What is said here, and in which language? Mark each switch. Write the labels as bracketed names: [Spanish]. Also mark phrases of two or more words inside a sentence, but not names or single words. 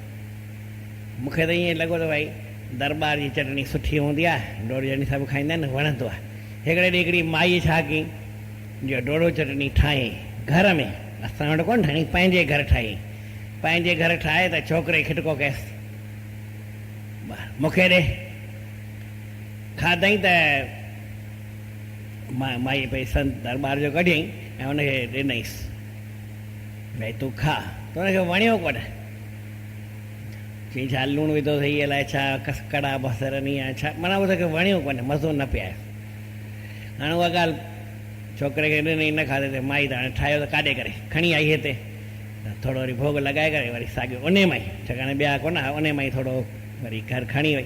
[Sindhi] मूंखे त ईअं लॻो त भई दरबार जी चटणी सुठी हूंदी आहे, ॾोढो चटणी सभु खाईंदा आहिनि, वणंदो आहे। हिकिड़े ॾींहुं हिकिड़ी माई छा कई, जो ॾोढो चटणी ठाही घर में, असां वटि कोन ठाही, पंहिंजे घर ठाही। पंहिंजे घर ठाहे त छोकिरे खिटको कयसि, मूंखे ॾे। खाधई त माई भई संत दरबार जो कढियईं ऐं हुनखे ॾिनईसि, भई तूं खा। त हुनखे वणियो कोन। चई छा लूणु विधो अथई, अलाए छा कड़ा बसरनि या छा, माना हुनखे वणियो कोन्हे, मज़ो न पियो। हाणे उहा ॻाल्हि छोकिरे खे ॾिनई, न खाधे त माई त हाणे ठाहियो त काॾे करे खणी आई हिते, त थोरो वरी भोग लॻाए करे वरी साॻियो उन मां ई, छाकाणि ॿिया कोन, उन मां ई थोरो वरी घर खणी वई।